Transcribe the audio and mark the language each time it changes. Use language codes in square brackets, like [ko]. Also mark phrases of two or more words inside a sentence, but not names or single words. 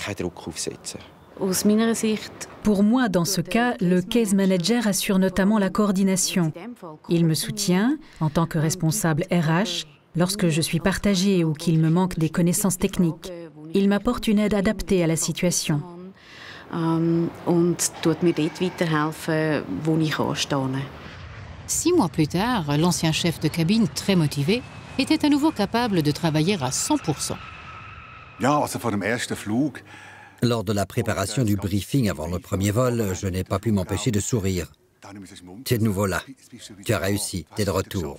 [fr] Pour moi, dans ce cas, le [en] case manager [fr] assure notamment la coordination. Il me soutient en tant que responsable RH lorsque je suis partagée ou qu'il me manque des connaissances techniques. Il m'apporte une aide adaptée à la situation. [de] Und tut mir dort weiterhelfen, wo ich anstehe. [fr] 6 mois plus tard, l'ancien chef de cabine, très motivé, était à nouveau capable de travailler à 100%. Lors de la préparation du briefing avant le premier vol, je n'ai pas pu m'empêcher de sourire. Tu es de nouveau là. Tu as réussi. Tu es de retour.